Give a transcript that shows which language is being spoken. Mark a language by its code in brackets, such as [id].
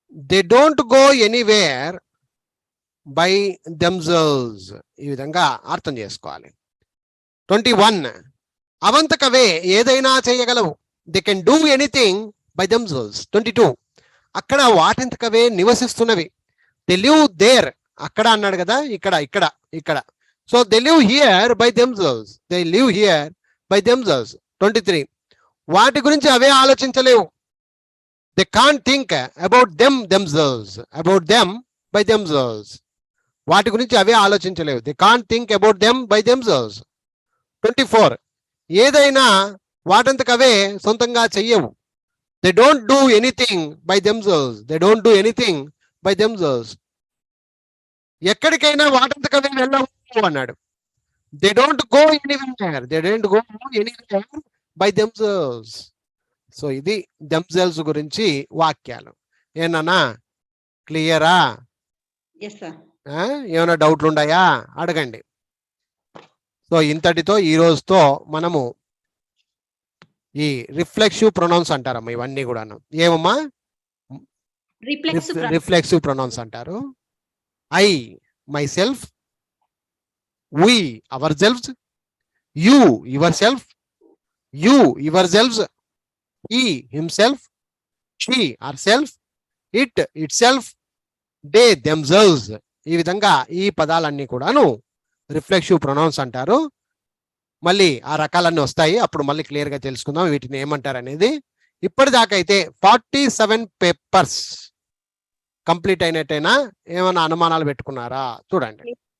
[en] They don't go anywhere by themselves. [te] ఈ విధంగా అర్థం చేసుకోవాలి. 21. అవంతకవే ఏదైనా చేయగలవు. [en] They can do anything by themselves. [te] 22. అక్కడ వాటంతకవే నివసిస్తున్నవి. [en] They live there. [te] అక్కడ అన్నాడు కదా, ఇక్కడ ఇక్కడ ఇక్కడ. [en] So they live here by themselves. They live here by themselves. 23. [te] వాటి గురించి అవే ఆలోచించలేవు. [en] They can't think about them themselves. About them by themselves. [te] వాటి గురించి అవే ఆలోచించలేవు. [en] They can't think about them by themselves. 24. [te] ఏదైనా వాటంతకవే సొంతంగా చెయ్యవు. [en] They don't do anything by themselves. They don't do anything by themselves. [te] ఎక్కడికైనా వాటంతకవే వెళ్ళవు అన్నాడు. [en] They don't go anywhere. They don't go anywhere by themselves. [te] So ఇది themselves గురించి వాక్యాలు. ఏనన్నా క్లియరా? [en] Yes sir. [te] ఏమైనా డౌట్లు ఉన్నాయా అడగండి. సో ఇంతటితో ఈ రోజుతో మనము ఈ రిఫ్లెక్సివ్ ప్రొనౌన్స్ అంటారమ్మా ఇవన్నీ కూడాను. ఏమమ్మా? రిఫ్లెక్సివ్ ప్రొనౌన్స్ అంటారు. [en] I myself, we ourselves, you yourself, you yourselves, he himself, she herself, it itself, they themselves. [te] ఈ విధంగా ఈ పదాలన్నీ కూడాను రిఫ్లెక్సివ్ ప్రొనౌన్స్ అంటారు. మళ్ళీ ఆ రకాలన్నీ వస్తాయి, అప్పుడు మళ్ళీ క్లియర్ గా తెలుసుకుందాం వీటిని ఏమంటారు అనేది. ఇప్పటిదాకా అయితే 47 పేపర్స్ కంప్లీట్ అయినట్టేనా? ఏమైనా అనుమానాలు పెట్టుకున్నారా? చూడండి.